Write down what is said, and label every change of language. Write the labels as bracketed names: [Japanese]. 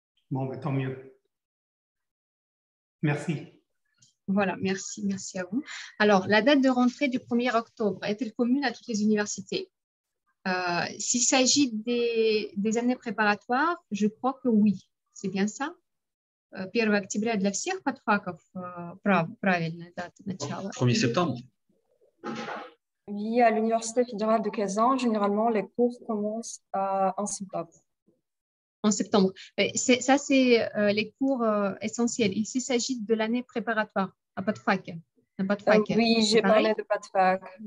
[French] Bon, ben, tant mieux. Merci. Voilà, merci à vous. Alors, la date de rentrée du 1er octobre est-elle commune à toutes les universités? S'il s'agit des années préparatoires, je crois que oui. C'est bien ça? [Russian] 1 октября для всех подфаков правильная дата начала. [French] 1er septembre. Oui, à l'Université fédérale de Kazan, généralement, les cours commencent en septembre. En septembre. Ça, c'est les cours essentiels. Ici, il s'agit de l'année préparatoire, à PADFAC. Oui, j'ai parlé de PADFAC.